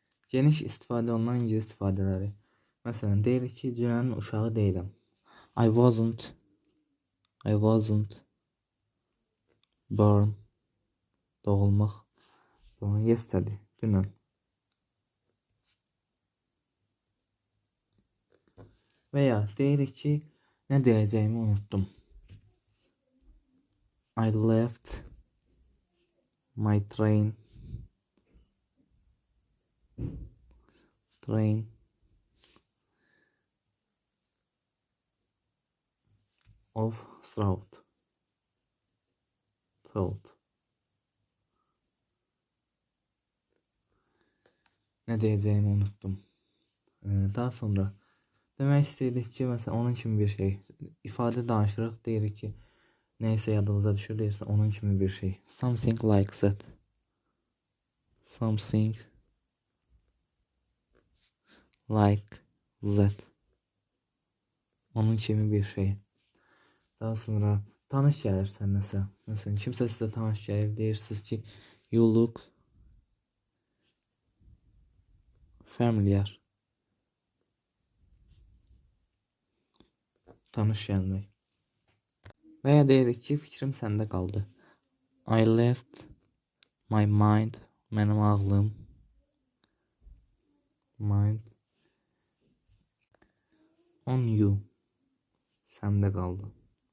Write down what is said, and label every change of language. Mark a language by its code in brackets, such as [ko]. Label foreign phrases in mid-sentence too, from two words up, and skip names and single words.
[az] Geniş istifadə olunan ingilis ifadələri. Məsələn, deyirik ki, dünənin uşağı deyiləm. [en] I wasn't born. [az] Doğulmaq. Yesterday. Dünən. Və ya deyirik ki, nə deyəcəyimi unuttum. [en] I left my train of thought. [az] Nə deyəcəyimi unuttum. Daha sonra demək istəyirik ki, məsələn, onun kimi bir şey. İfadə danışırıq, deyirik ki, neysə yadınıza düşür, deyirsə onun kimi bir şey. [en] Something like that. Something like that. [az] Onun kimi bir şey. Daha sonra tanış gəlir sənəsə. Məsələn, kimsə sizə tanış gəlir, deyirsiniz ki, [en] you look familiar. [az] Tanış gəlmək. Və ya deyirik ki, fikrim səndə qaldı. [en] I left my mind. [az] Mənim ağlım. [en] Mind. On you. [az] Səndə qaldı.